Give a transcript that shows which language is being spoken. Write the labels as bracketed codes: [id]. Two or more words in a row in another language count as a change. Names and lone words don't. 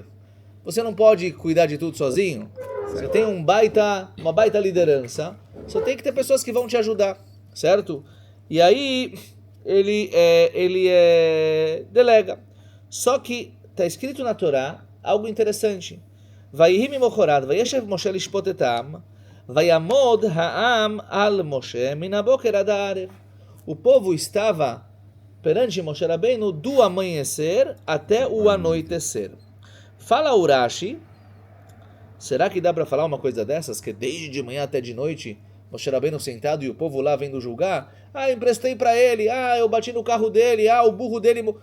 [pt] Você não pode cuidar de tudo sozinho. Você tem uma baita liderança. Você tem que ter pessoas que vão te ajudar, certo? E aí ele delega. Só que está escrito na Torá algo interessante. [he] ויהי ממחרת, וישב משה לשפט את העם, ויעמד העם על משה מן הבקר עד הערב. [pt] O povo estava perante Moshe Rabbeinu do amanhecer até o anoitecer. Fala Urashi, será que dá para falar uma coisa dessas? Que desde de manhã até de noite, Moshe Rabbeinu sentado e o povo lá vendo julgar? Emprestei para ele, eu bati no carro dele, o burro dele...